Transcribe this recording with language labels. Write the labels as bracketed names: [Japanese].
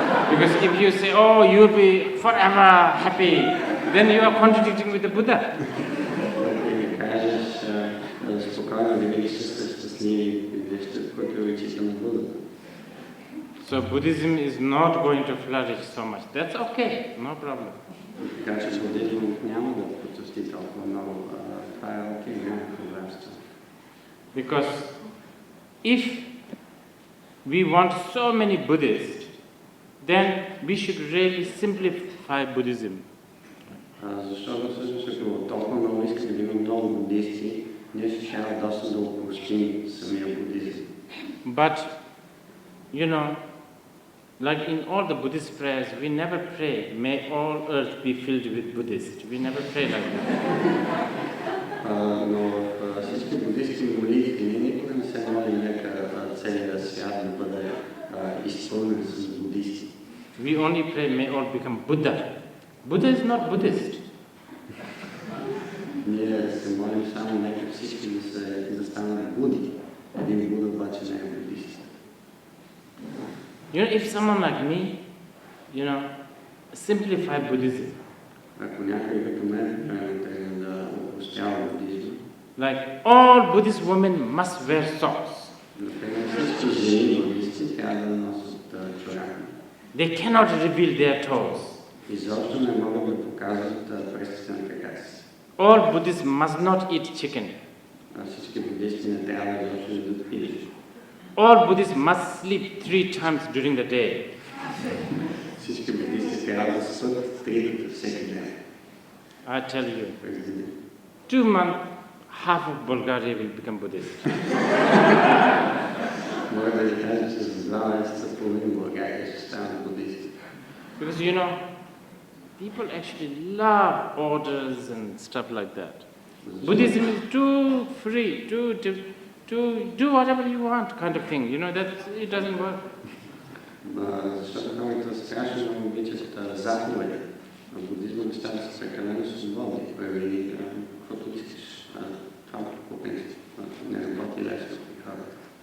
[English] Because if you say, oh, you'll be forever happy, then you are contradicting with the Buddha. [Bulgarian] Ако кажеш спокойно винаги ще сте щастливи, вижте, който е учител на Будата. [English] So Buddhism is not going to flourish so much. That's okay, no problem. [Bulgarian] Така че будизмът няма да процъфти толкова много. Това е окей, няма проблем с това. [English] Because if we want so many Buddhists, then we should really simplify Buddhism. [Bulgarian] Защото всъщност ако толкова много искаме да има много будисти, ние ще трябва доста да опростим самия будизъм. [English] But, you know, like in all the Buddhist prayers, we never pray, may all earth be filled with Buddhists. We never pray like that. [Bulgarian] Но в всички будистки молитви ние никога не се молим нека целият свят да бъде изпълнен с будисти. [English] We only pray, may all become Buddha. Buddha is not Buddhist. [Bulgarian] Ние се молим само нека всички да станат буди. Един Буда обаче не е будист. [English] You know, if someone like me, you know, simplify Buddhism. [Bulgarian] Ако някой като мен трябва да опростява будизма, [English] Like all Buddhist women must wear socks. [Bulgarian] например всички жени будисти трябва да носят чорапи. [English] They cannot reveal their toes. [Bulgarian] Изобщо не могат да показват пръстите на краката си. [English] All Buddhists must not eat chicken. [Bulgarian] Всички будисти не трябва да ядат пилеш. [English] All Buddhists must sleep 3 times during the day. [Bulgarian] Всички будисти трябва да спят 3 пъти всеки ден. [English] I tell you, [Bulgarian] През деня. [English] 2 months, half of Bulgaria will become Buddhist. [Bulgarian] Мога да ви кажа, че за 2 месеца половин България ще станат будисти. [English] Because you know, people actually love orders and stuff like that. Buddhism is too free, to do whatever you want kind of thing. You know, that it doesn't work. [Bulgarian] Защото хората страшно много обичат заповеди. В будизма нещата са прекалено свободни. Прави каквото искаш. Това по принцип не работи лесно при хората.